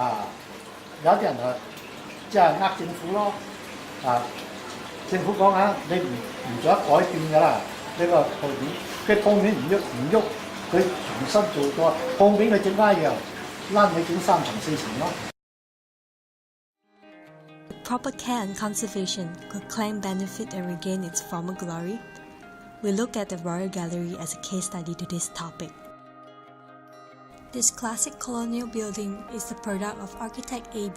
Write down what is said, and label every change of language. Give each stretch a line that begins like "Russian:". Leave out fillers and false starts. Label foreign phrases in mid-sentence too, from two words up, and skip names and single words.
Cantonese: 有啲人即係政府咯。政府講下你唔做得改變㗎啦，呢個鋪面，佢鋪面唔喐，佢重新做過，鋪面佢整翻一樣，拉你整3層4層咯。
English: With proper care and conservation, could Klang benefit and regain its former glory? We look at the Royal Gallery as a case study to this topic. This classic colonial building is the product of architect A.B.